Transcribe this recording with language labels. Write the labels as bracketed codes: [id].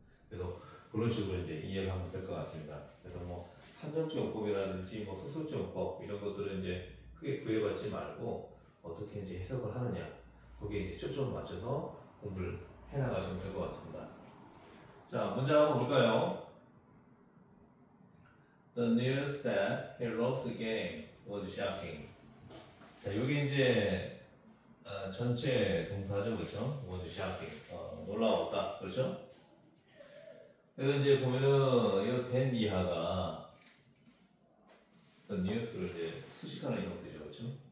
[ko] 그래서 그런 식으로 이제 이해를 하면 될 것 같습니다. 그래서 뭐 한정적 용법이라든지 뭐 서술적 용법 이런 것들은 이제 크게 구애받지 말고 어떻게 이제 해석을 하느냐 거기에 이제 초점을 맞춰서 공부를 해나가시면 될 것 같습니다. 자, 문제 한번 볼까요? [en] The news that he lost the game was shocking. [ko] 자, 여기 이제 전체 동사죠, 그렇죠? [en] was shocking. [ko] 놀라웠다, 그렇죠? 그래서 이제 보면은 이 된 이하가 the news를 이제 수식하는 형태죠, 그렇죠?